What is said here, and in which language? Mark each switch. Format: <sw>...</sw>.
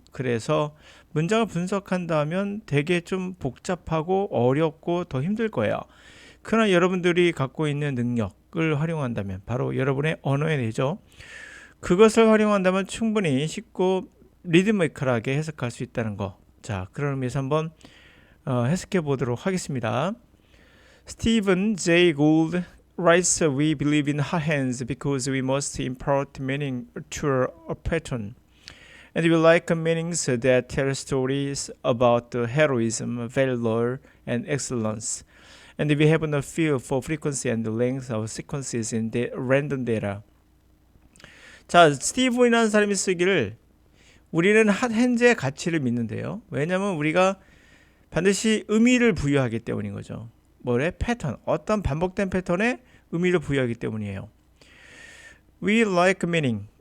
<ko>그래서 문장을 분석한다면 되게 좀 복잡하고 어렵고 더 힘들 거예요. 그러나 여러분들이 갖고 있는 능력을 활용한다면 바로 여러분의 언어의 뇌죠. 그것을 활용한다면 충분히 쉽고 리드미컬하게 해석할 수 있다는 거. 자, 그런 의미에서 한번 해석해 보도록 하겠습니다.</ko> <en>Stephen Jay Gould writes, "We believe in hot hands because we must impart meaning to a pattern. And we like meanings that tell stories about heroism, valor, and excellence. And we have no feel for frequency and length of sequences in the random data."</en> <ko>자, 스티븐이라는 사람이 쓰기를 우리는 핫핸즈의 가치를 믿는데요. 왜냐하면 우리가 반드시 의미를 부여하기 때문인 거죠. 패턴, 어떤 반복된 패턴에 의미를 부여하기 때문이에요.</ko> <en>We like meaning.</en>